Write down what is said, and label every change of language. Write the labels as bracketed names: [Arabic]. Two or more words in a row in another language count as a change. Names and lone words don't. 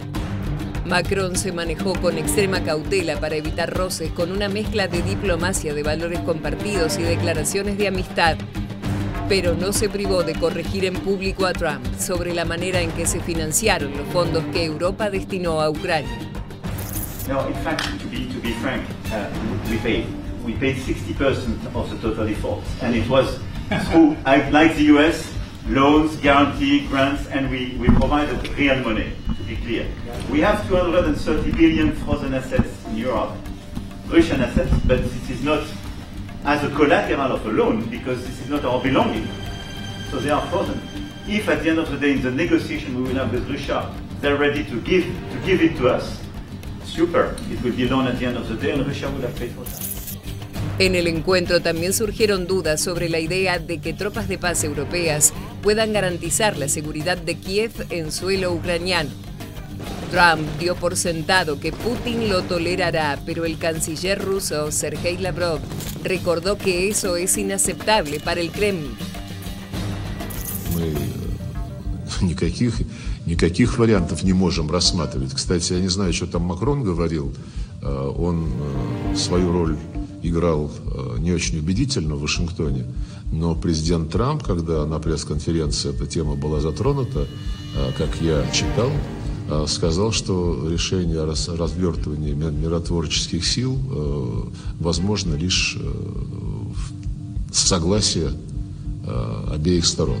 [Spanish] Macron se manejó con extrema cautela para evitar roces con una mezcla de diplomacia de valores compartidos y declaraciones de amistad, pero no se privó de corregir en público a Trump sobre la manera en que se financiaron los fondos que Europa destinó a Ucrania. [English] No, in fact, to be frank, we paid 60% of the total effort, and it was through, like the US, loans, guarantee, grants, and we provided real money, to be clear. We have 230 billion frozen assets in Europe, Russian assets, but this is not as a collateral of a loan, because this is not our belonging. So they are frozen. If at the end of the day in the negotiation we will have with Russia, they're ready to give it to us, super. It will be done at the end of the day and Russia will have paid for that. [Spanish] En el encuentro también surgieron dudas sobre la idea de que tropas de paz europeas puedan garantizar la seguridad de Kiev en suelo ucraniano. Trump dio por sentado que Putin lo tolerará, pero el canciller ruso Sergei Lavrov recordó que eso es inaceptable para el Kremlin. [Russian] Никаких вариантов не можем рассматривать. Кстати, я не знаю, что там Макрон говорил. Он свою роль играл не очень убедительно в Вашингтоне, но президент Трамп, когда на пресс-конференции эта тема была затронута, как я читал, сказал, что решение о развертывании миротворческих сил возможно лишь с согласия обеих сторон.